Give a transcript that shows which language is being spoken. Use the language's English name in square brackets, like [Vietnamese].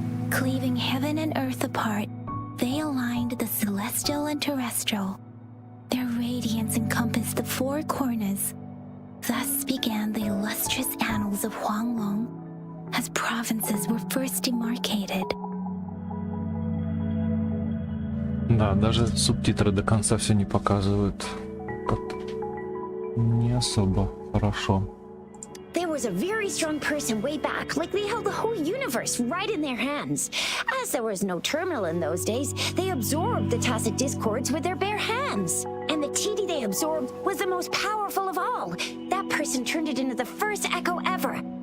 [English] Cleaving heaven and earth apart, they aligned the celestial and terrestrial. Their radiance encompassed the four corners. Thus began the illustrious annals of Huanglong, as provinces were first demarcated. [Russian] Да, даже субтитры до конца все не показывают. Как-то не особо хорошо. [English] There was a very strong person way back, like they held the whole universe right in their hands. As there was no terminal in those days, they absorbed the tacit discords with their bare hands. And the TD they absorbed was the most powerful of all. That person turned it into the first echo ever.